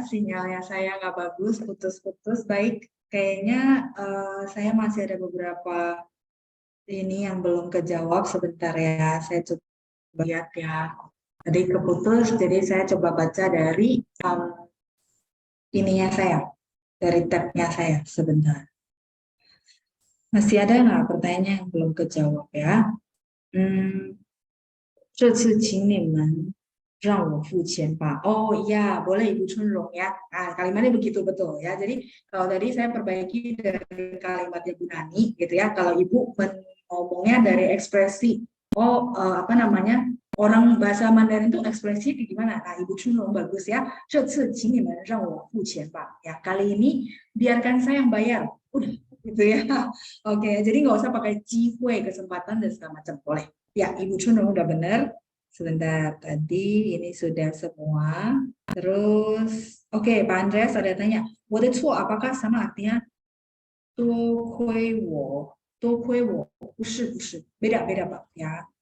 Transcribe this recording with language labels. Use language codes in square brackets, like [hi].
[id] Sinyalnya saya nggak bagus, putus-putus. Baik, kayaknya saya masih ada beberapa ini yang belum kejawab. Sebentar ya, saya coba lihat ya. Tadi keputus, jadi saya coba baca dari ininya saya, dari tabnya saya sebentar. Masih ada nggak pertanyaan yang belum kejawab ya? [zh] Hmm, 这次请你们让我付钱吧. [id] Oh iya, boleh Ibu Chunrong ya. Nah, kalimatnya begitu betul ya. Jadi kalau tadi saya perbaiki dari kalimatnya Bu Nani gitu ya. Kalau Ibu ngomongnya dari ekspresi, apa namanya? Orang bahasa Mandarin itu ekspresi kayak gimana? Nah, Ibu Chunrong bagus ya. [zh] 这次请你们让我付钱吧. [id] Ya, kali ini biarkan saya yang bayar. Udah gitu ya. Oke, jadi nggak usah pakai 机会, kesempatan dan segala macam. Boleh. Ya, Ibu Chunrong udah benar. Sebentar, tadi ini sudah semua. Terus, oke, Pak Andreas ada tanya, [zh] 我的错 [id] apakah sama artinya [zh] 多亏我,不是, [id] beda-beda Pak ya.